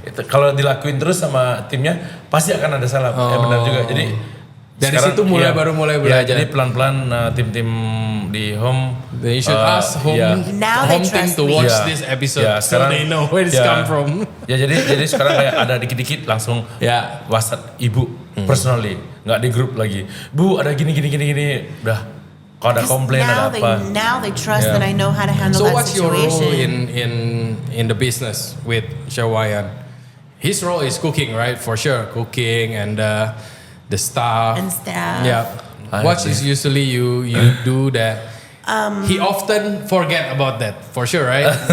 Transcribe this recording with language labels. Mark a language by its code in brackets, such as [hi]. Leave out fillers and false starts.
[id] Kalau dilakuin terus sama timnya pasti akan ada salah. Benar juga. Jadi dari sekarang, situ baru mulai belajar. Jadi pelan-pelan tim-tim di home [en] they should ask home team to watch this episode so they know where this come from. [id] Jadi sekarang kayak ada dikit-dikit langsung WhatsApp ibu personally, nggak di grup lagi. Bu ada gini. Udah kalau ada komplain ada apa. [en] Now they trust that I know how to handle that situation. So what's your role in the business with Chef Wayan? His role is cooking, right? For sure, cooking and the staff. Yeah. What is usually you do that he often forget about that, for sure, right?